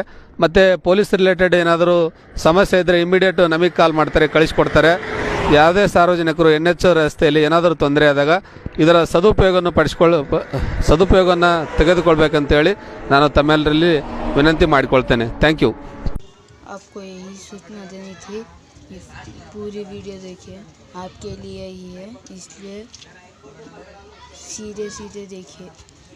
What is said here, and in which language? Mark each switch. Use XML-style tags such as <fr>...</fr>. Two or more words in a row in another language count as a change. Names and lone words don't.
<kn>ಮತ್ತು</kn> <en>police related</en> <kn>ಏನಾದರೂ ಸಮಸ್ಯೆ ಇದ್ದರೆ ಇಮಿಡಿಯೇಟ್ ನಮಗೆ ಕಾಲ್ ಮಾಡ್ತಾರೆ, ಕಳಿಸ್ಕೊಡ್ತಾರೆ. ಯಾವುದೇ ಸಾರ್ವಜನಿಕರು NH ರಸ್ತೆಯಲ್ಲಿ ಏನಾದರೂ ತೊಂದರೆ ಆದಾಗ ಇದರ ಸದುಪಯೋಗವನ್ನು ತೆಗೆದುಕೊಳ್ಬೇಕಂತೇಳಿ ನಾನು ತಮ್ಮೆಲ್ಲರಲ್ಲಿ ವಿನಂತಿ ಮಾಡಿಕೊಳ್ತೇನೆ.</kn> <en>thank you.</en> <hi>आपको यही सूचना देनी थी कि पूरी वीडियो देखिए, आपके लिए ही है, इसलिए सीधे देखिए.</hi>